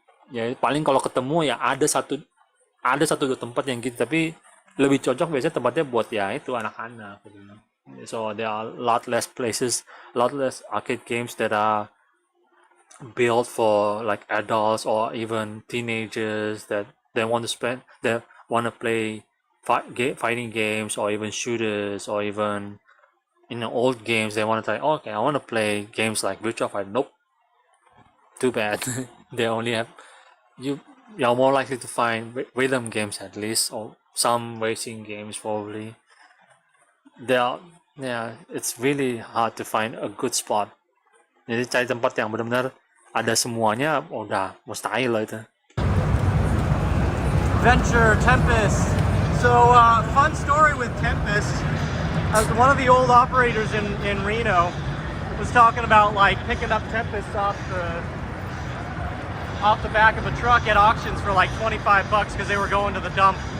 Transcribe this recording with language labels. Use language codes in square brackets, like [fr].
[id] Ya paling kalau ketemu ya ada satu dua tempat yang gitu, tapi lebih cocok biasanya tempatnya buat ya itu anak-anak. Gitu. [en] So there are a lot less places, a lot less arcade games that are built for like adults or even teenagers that they want to play fighting games or even shooters or even old games. They want to say, okay, I want to play games like Virtua Fighter. Nope, too bad. They only have you're more likely to find rhythm games at least, or some racing games probably. It's really hard to find a good spot. [id] Jadi cari tempat yang benar-benar ada semuanya udah mustahil lah itu. [en] Venture, Tempest. So, fun story with Tempest. As one of the old operators in Reno was talking about like picking up Tempest off the back of a truck at auctions for like $25 because they were going to the dump.